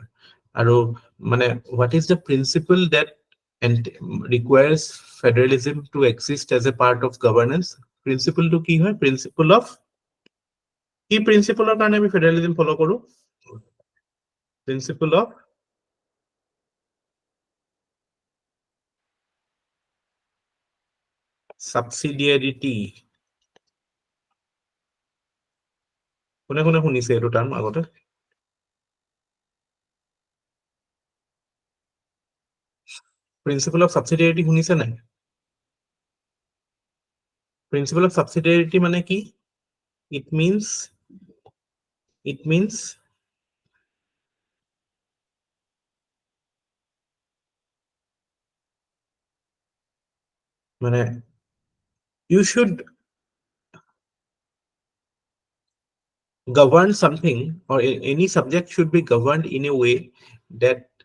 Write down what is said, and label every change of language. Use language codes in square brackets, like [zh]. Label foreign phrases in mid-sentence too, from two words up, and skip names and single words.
[en] Aro what is the principle that requires federalism to exist as a part of governance? [as] Principle to ki hoy? [en] Principle of [as] ki principle or karone ami [en] federalism follow [as] koru? [en] Principle of subsidiarity. [as] কোনে কোনে শুনিছে এইটো টাৰ্ম আগতে? [en] Principle of subsidiarity [as] শুনিছে নাই? [en] Principle of subsidiarity [as] মানে কি? [en] It means you should govern something, or any subject should be governed in a way that